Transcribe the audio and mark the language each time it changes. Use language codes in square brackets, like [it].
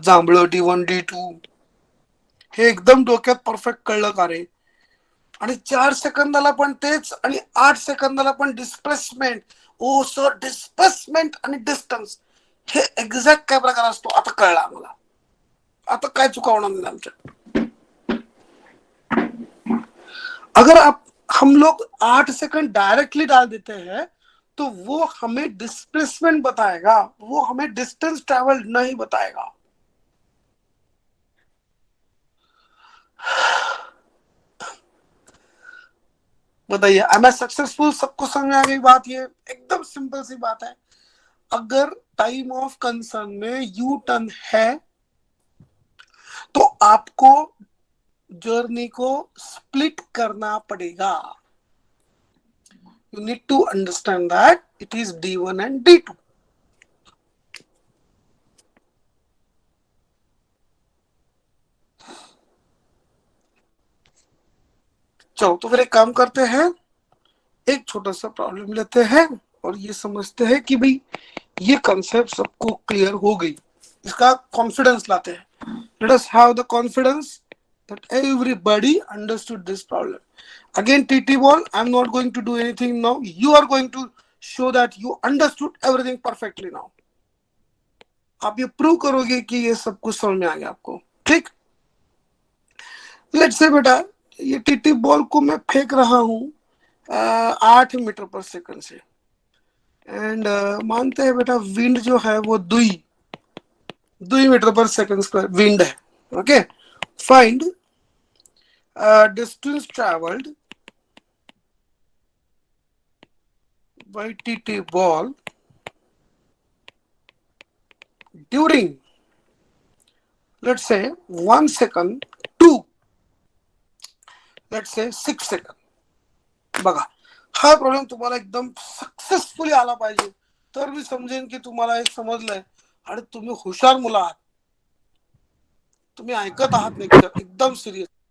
[mr] जांभळं D1 D2 हे एकदम डोक्यात परफेक्ट कळलं का रे? आणि 4 सेकंदाला पण तेच आणि 8 सेकंदाला पण डिस्प्लेसमेंट. ओ सर, डिस्प्लेसमेंट आणि डिस्टन्स हे एक्झॅक्ट काय प्रकार असतो आता कळला आम्हाला. आता काय चुकावणार नाही आमच्या. [hi] अगर आप हम लोग 8 सेकंड डायरेक्टली डाल देते हैं तो वो हमें डिस्प्लेसमेंट बताएगा, वो हमें डिस्टेंस ट्रेवल नहीं बताएगा. बताइए, [en] I am successful? [hi] सबको समझ में आ गई बात? ये एकदम सिंपल सी बात है. अगर टाइम ऑफ कंसर्न में यू टर्न है तो आपको जर्नी को स्प्लिट करना पड़ेगा. [en] You need to understand that it is D1 and D2. [hi] चलो तो फिर एक काम करते हैं, एक छोटा सा प्रॉब्लम लेते हैं और ये समझते हैं कि भाई ये कंसेप्ट सबको क्लियर हो गई. इसका कॉन्फिडेंस लाते हैं. [en] Let us have the confidence that everybody understood this problem. Again, TT ball, I'm not going to do anything now. You are going to show that you understood everything perfectly now. [hi] आप ये prove करोगे कि ये सब कुछ समझ में आ गया आपको. ठीक. लेट्स से बेटा ये टीटी बॉल को मैं फेंक रहा हूँ 8 मीटर पर सेकंड से. एंड मानते हैं बेटा विंड जो है वो 2 मीटर पर सेकंड स्क्वायर विंड है. Okay. [en] Find distance traveled by TT ball during, let's say 1 second to, let's say 6 second. [mr] बघा, हा प्रॉब्लेम तुम्हाला एकदम सक्सेसफुली आला पाहिजे तर मी समजेन की तुम्हाला हे समजलंय आणि तुम्ही हुशार मुलं आहात. तुम्ही ऐकत आहात लेक्चर एकदम सिरियस.